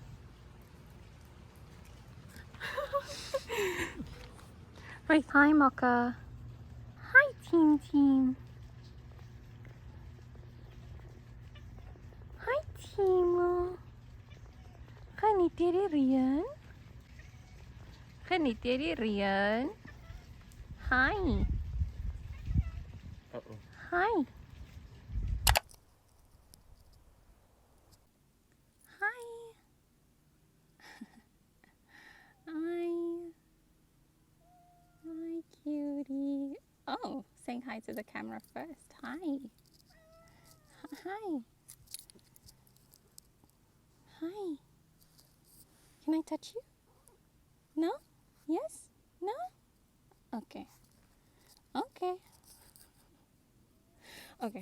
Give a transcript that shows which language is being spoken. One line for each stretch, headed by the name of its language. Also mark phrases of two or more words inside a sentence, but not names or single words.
English: Wait, hi Mocha. Hi Team Team. Hi Timo.
Afrikaans: Geniet jy die reën? Geniet jy die reën?
English: Hi. Uh-oh. Hi. Hi. Hi. Hi, cutie. Oh, saying hi to the camera first. Hi. Hi. Hi. Can I touch you? No? Yes? No? Okay. Okay. Okay.